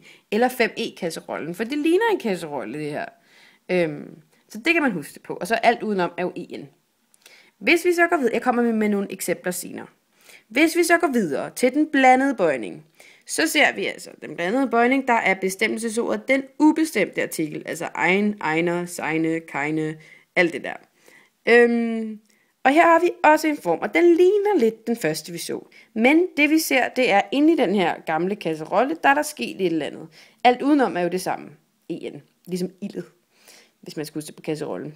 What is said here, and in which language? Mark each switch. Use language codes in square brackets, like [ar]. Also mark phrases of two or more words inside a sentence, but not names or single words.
[da] Eller 5E-kasserollen, for det ligner en kasserolle, det her. Så det kan man huske det på. Og så alt udenom er jo en. Hvis vi så går videre, jeg kommer med nogle eksempler senere. Hvis vi så går videre til den blandede bøjning, så ser vi altså den blandede bøjning, der er bestemmelsesordet den ubestemte artikel, altså [de] ein, einer, seine, keine, [da] alt det der. Og her har vi også en form, og den ligner lidt den første, vi så. Men det vi ser, det er inde i den her gamle kasserolle, der er der sket et eller andet. Alt udenom er jo det samme. Ligesom ildet, hvis man skal huske på kasserollen.